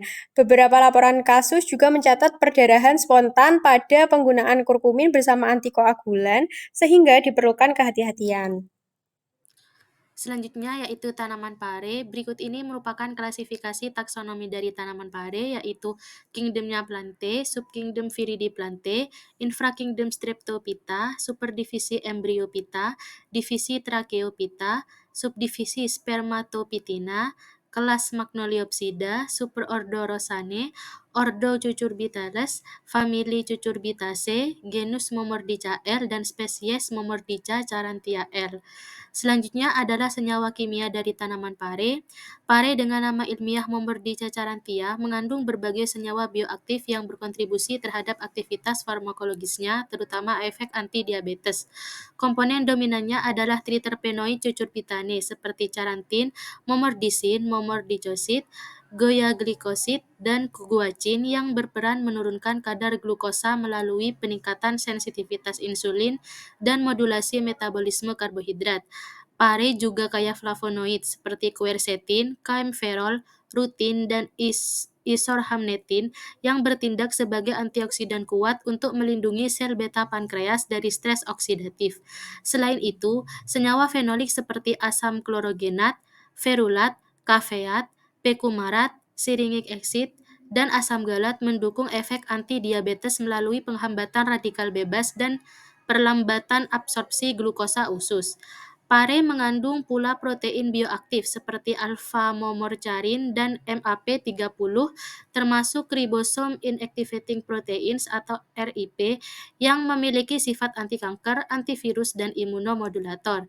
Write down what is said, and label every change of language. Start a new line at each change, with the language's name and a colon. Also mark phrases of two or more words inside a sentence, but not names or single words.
Indonesian: Beberapa laporan kasus juga mencatat perdarahan spontan pada penggunaan kurkumin bersama antikoagulan sehingga diperlukan kehati-hatian. Selanjutnya yaitu tanaman pare. Berikut ini merupakan klasifikasi taksonomi dari tanaman pare, yaitu kingdomnya Plantae, subkingdom Viridiplanthae, infrakingdom Streptophyta, superdivisi Embryophyta, divisi Tracheophyta, subdivisi Spermatophytina, kelas Magnoliopsida, superordo Rosaceae, ordo Cucurbitaceae, famili Cucurbitaceae, genus Momordica R, dan spesies Momordica charantia R. Selanjutnya adalah senyawa kimia dari tanaman pare. Pare dengan nama ilmiah Momordica charantia mengandung berbagai senyawa bioaktif yang berkontribusi terhadap aktivitas farmakologisnya, terutama efek anti-diabetes. Komponen dominannya adalah triterpenoid cucurbitane seperti charantin, momordisin, momordicosid, goyaglikosid, dan guancin yang berperan menurunkan kadar glukosa melalui peningkatan sensitivitas insulin dan modulasi metabolisme karbohidrat. Pare juga kaya flavonoid seperti quercetin, kaempferol, rutin, dan isorhamnetin yang bertindak sebagai antioksidan kuat untuk melindungi sel beta pankreas dari stres oksidatif. Selain itu, senyawa fenolik seperti asam klorogenat, ferulat, kafeat, pekumarat,
English: syringic acid,
Indonesian: dan asam galat mendukung efek anti-diabetes melalui penghambatan radikal bebas dan perlambatan absorpsi glukosa usus. Pare mengandung pula protein bioaktif seperti alpha-momorcharin dan MAP30, termasuk ribosom
English: inactivating proteins
Indonesian: atau RIP yang memiliki sifat antikanker, antivirus, dan imunomodulator.